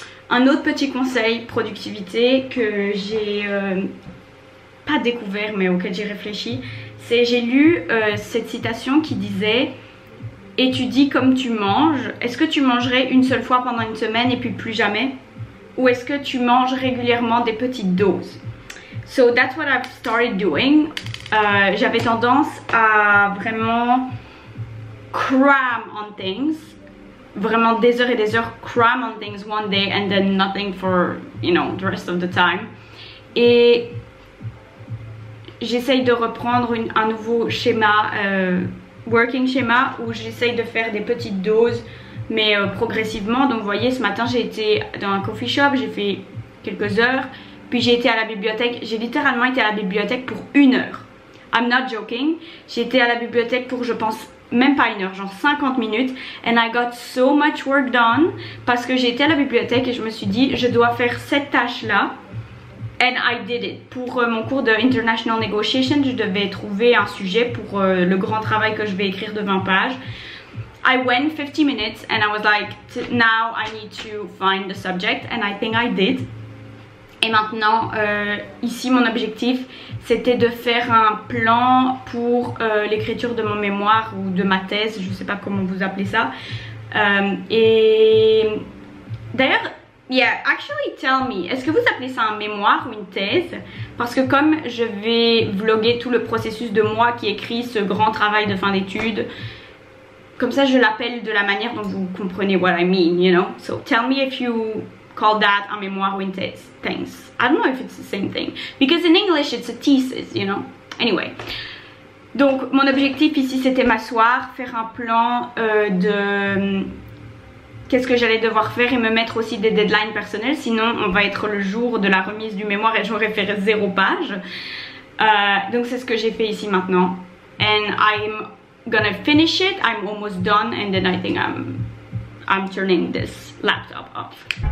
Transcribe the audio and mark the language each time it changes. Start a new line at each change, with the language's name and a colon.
French: Un autre petit conseil productivité que j'ai pas découvert mais auquel j'ai réfléchi, c'est j'ai lu cette citation qui disait: étudie comme tu manges. Est-ce que tu mangerais une seule fois pendant une semaine et puis plus jamais? Ou est-ce que tu manges régulièrement des petites doses?
English: So that's what I've started doing.
French: J'avais tendance à vraiment
English: cram on things,
French: vraiment des heures et des heures
English: cram on things one day and then nothing for, you know, the rest of the time.
French: Et j'essaye de reprendre un nouveau schéma, working schéma, où j'essaye de faire des petites doses mais progressivement. Donc vous voyez, ce matin j'ai été dans un coffee shop, j'ai fait quelques heures, puis j'ai été à la bibliothèque. J'ai littéralement été à la bibliothèque pour 1 heure.
English: I'm not joking.
French: J'ai été à la bibliothèque pour, je pense, même pas 1 heure, genre 50 minutes.
English: And I got so much work done.
French: Parce que j'ai été à la bibliothèque et je me suis dit, je dois faire cette tâche-là.
English: And I did it.
French: Pour mon cours de International Negotiation, je devais trouver un sujet pour le grand travail que je vais écrire de 20 pages.
English: I went 50 minutes and I was like, now I need to find the subject, and I think I did.
French: Et maintenant, ici mon objectif c'était de faire un plan pour l'écriture de mon mémoire ou de ma thèse, je sais pas comment vous appelez ça. Et d'ailleurs,
English: yeah, actually tell me,
French: est-ce que vous appelez ça un mémoire ou une thèse? Parce que comme je vais vlogger tout le processus de moi qui écrit ce grand travail de fin d'études, comme ça je l'appelle de la manière dont vous comprenez
English: what I mean, you know. So tell me if you call that
French: un mémoire ou une thèse.
English: Thanks. I don't know if it's the same thing. Because in English it's a thesis, you know. Anyway.
French: Donc mon objectif ici c'était m'asseoir, faire un plan de qu'est-ce que j'allais devoir faire et me mettre aussi des deadlines personnelles. Sinon on va être le jour de la remise du mémoire et j'aurais fait 0 page. Donc c'est ce que j'ai fait ici maintenant.
English: And I'm gonna finish it. I'm almost done and then I think I'm turning this laptop off.